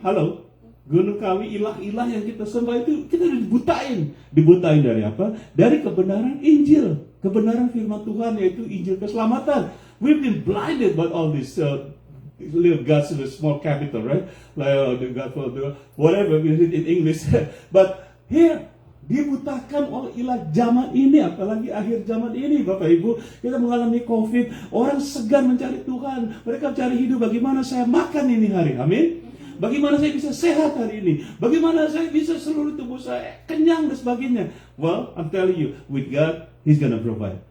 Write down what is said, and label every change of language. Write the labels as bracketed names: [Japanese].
[Indonesian] Halo, gunung kawi, ilah-ilah yang kita sembah itu kita dibutain dari apa? Dari kebenaran Injil, kebenaran firman Tuhan, yaitu Injil keselamatan. [English] We've been blinded by all this little gods in a small capital, right? Like the God for the whatever we read in English, but here [Indonesian] dibutakan oleh ilah zaman ini, apalagi akhir zaman ini, Bapak Ibu. Kita mengalami COVID, orang segan mencari Tuhan, mereka mencari hidup. Bagaimana saya makan ini hari, amin. Bagaimana saya bisa sehat hari ini, bagaimana saya bisa seluruh tubuh saya kenyang dan sebagainya. [English] Well, I'm telling you, with God, He's gonna provide.